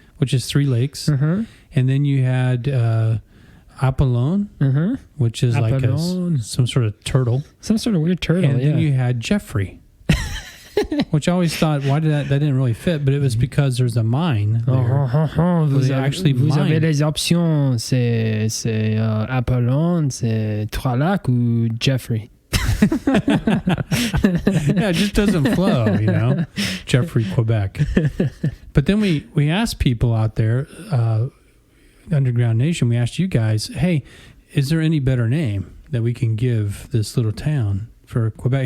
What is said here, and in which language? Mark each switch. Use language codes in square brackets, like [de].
[en] which is 3 lakes. And then you had Apollon, which is Apollon. like some sort of turtle. Some sort of weird turtle, and then you had Jeffrey. Which I always thought, why did that didn't really fit, but it was because there's a mine there. [fr] Vous avez les options, c'est Apollon, c'est Trois Lacs ou Jeffrey. [en] Yeah, it just doesn't flow, Jeffrey, Quebec. But then we asked people out there, Underground Nation, we asked you guys, hey, is there any better name that we can give this little town for Quebec?